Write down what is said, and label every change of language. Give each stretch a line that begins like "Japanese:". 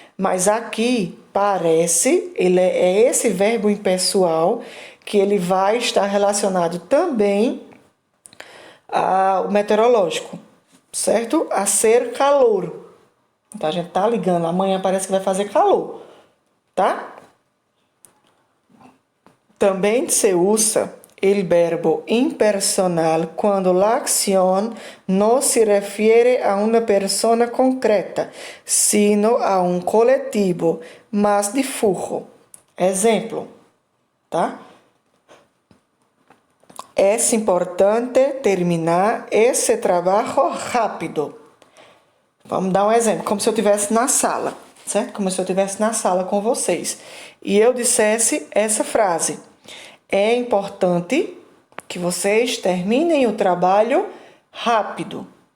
Portuguese: Mas aqui parece, ele é esse verbo impessoal que ele vai estar relacionado também ao meteorológico. Certo? A ser calor. Então a gente está ligando. Amanhã parece que vai fazer calor. Tá?
Spanish: También se usa el verbo impersonal cuando la acción no se refiere a una persona concreta, sino a un colectivo más difuso.
Portuguese: Exemplo, tá?
Spanish: Es importante terminar
Portuguese: esse trabalho
Spanish: rápido.
Portuguese: Vamos dar um exemplo, como se eu estivesse na sala, certo? Como se eu estivesse na sala com vocês. E eu dissesse essa frase: é importante que vocês terminem o trabalho rápido.